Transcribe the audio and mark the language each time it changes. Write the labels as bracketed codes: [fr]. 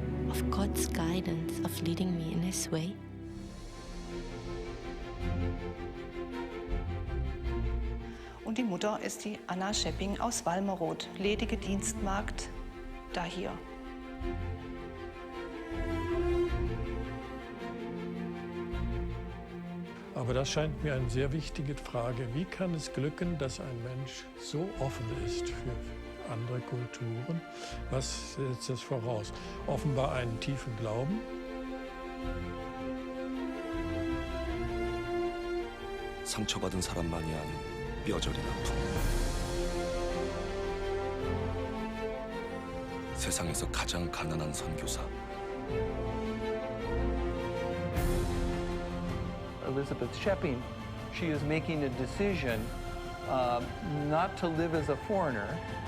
[en] Of God's guidance, of leading me in His way. [de] Und die Mutter ist die Anna Schepping aus Walmeroth, ledige Dienstmagd da hier. Aber das scheint mir eine sehr wichtige Frage. Wie kann es glücken, dass ein Mensch so offen ist für andere Kulturen? Was setzt das voraus? Offenbar einen tiefen Glauben. [ko] 상처받은 사람만이 아는 뼈저린 아픔. 세상에서 가장 가난한 선교사. [en] Elizabeth Schepping, she is making a decision not to live as a foreigner.